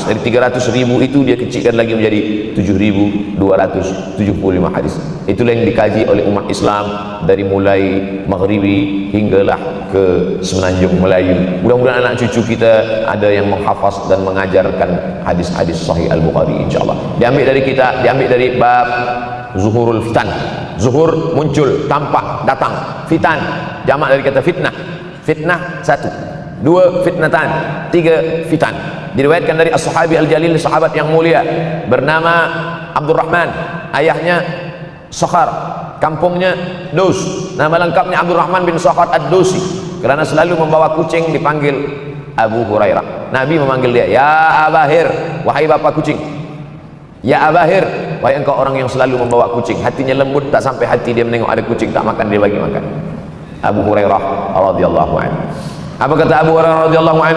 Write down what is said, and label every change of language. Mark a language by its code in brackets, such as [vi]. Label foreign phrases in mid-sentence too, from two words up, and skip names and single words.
[ms] Dari 300,000 itu dia kecilkan lagi menjadi 7.275 hadis. Itulah yang dikaji oleh umat Islam dari mulai Maghribi hinggalah ke Semenanjung Melayu. Mudah-mudahan anak cucu kita ada yang menghafaz dan mengajarkan hadis-hadis Sahih Al-Bukhari, insyaallah. Diambil dari kita, diambil dari bab [ar] ظهور الفتن. [ms] Zuhur, muncul, tampak, datang. Fitan, jamak dari kata fitnah. Fitnah 1, 2 fitnatan, 3 fitan. Diriwayatkan dari [ar] الصحابي الجليل, [ms] sahabat yang mulia, bernama Abdurrahman, ayahnya Sakhar, kampungnya Dus. Nama lengkapnya Abdurrahman bin Sakhar ad-Dusi. Kerana selalu membawa kucing dipanggil Abu Hurairah. Nabi memanggil dia, [ar] يا أباهر, [ms] wahai bapak kucing. [ar] يا أباهر, [ms] wahai engkau orang yang selalu membawa kucing. Hatinya lembut, tak sampai hati dia menengok ada kucing tak makan, dia bagi makan. Abu Hurairah [ar] رضي الله عنه. [ms] Apa kata Abu Hurairah [ar] رضي الله عنه?